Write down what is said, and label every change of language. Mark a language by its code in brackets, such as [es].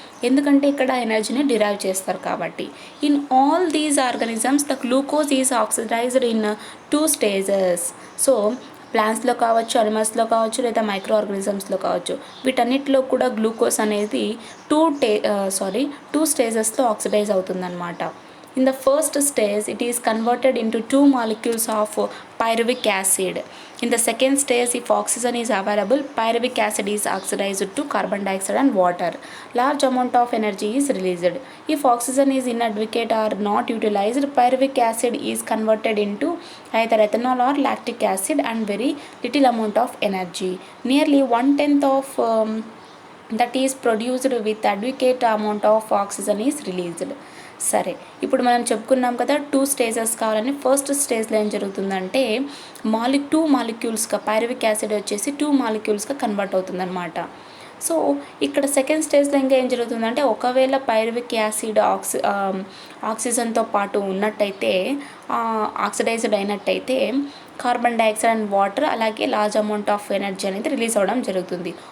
[te] ఎందుకంటే ఇక్కడ ఎనర్జీని డిరైవ్ చేస్తారు కాబట్టి. [en] In all these organisms the glucose is oxidised in 2 stages. [te] So ప్లాంట్స్లో కావచ్చు, అనిమల్స్లో కావచ్చు, లేదా మైక్రో ఆర్గానిజమ్స్లో కావచ్చు, వీటన్నిటిలో కూడా గ్లూకోజ్ అనేది 2 స్టేజెస్లో ఆక్సిడైజ్ అవుతుందన్నమాట. [en] In the first stage, it is converted into 2 molecules of pyruvic acid. In the second stage, if oxygen is available, pyruvic acid is oxidized to carbon dioxide and water. Large amount of energy is released. If oxygen is inadequate or not utilized, pyruvic acid is converted into either ethanol or lactic acid and very little amount of energy. Nearly 1/10 of that is produced with adequate amount of oxygen is released. [te] సరే, ఇప్పుడు మనం చెప్పుకున్నాం కదా 2 stages కావాలని. First స్టేజ్లో ఏం జరుగుతుందంటే 2 మాలిక్యూల్స్గా pyruvic acid వచ్చేసి 2 మాలిక్యూల్స్గా కన్వర్ట్ అవుతుందన్నమాట. సో ఇక్కడ సెకండ్ స్టేజ్లో ఇంకా ఏం జరుగుతుందంటే ఒకవేళ పైరువిక్ యాసిడ్ ఆక్సిజన్తో పాటు ఉన్నట్టయితే, ఆక్సిడైజ్డ్ అయినట్టయితే కార్బన్ డైఆక్సైడ్ అండ్ వాటర్ అలాగే లార్జ్ అమౌంట్ ఆఫ్ ఎనర్జీ అనేది రిలీజ్ అవ్వడం జరుగుతుంది.